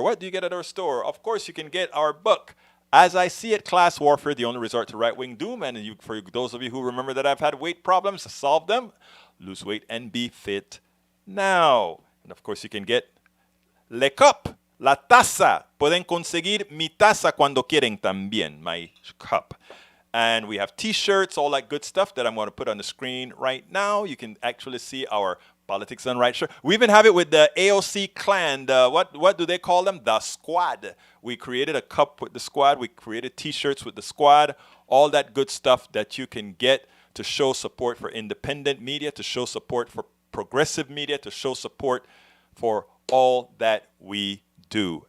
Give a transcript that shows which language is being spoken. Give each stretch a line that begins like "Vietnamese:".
English: What do you get at our store? Of course, you can get our book, As I See It, Class Warfare, the Only Resort to Right-Wing Doom. And for those of you who remember that I've had weight problems, solve them, lose weight and be fit now. And of course, you can get Le Cup, La Taza.
Spanish: Pueden conseguir mi taza cuando quieren también,
English: my cup. And we have T-shirts, all that good stuff that I'm going to put on the screen right now. You can actually see our Politics Done Right shirt. We even have it with the AOC clan. What do they call them? The Squad. We created a cup with the Squad. We created T-shirts with the Squad. All that good stuff that you can get to show support for independent media, to show support for progressive media, to show support for all that we do.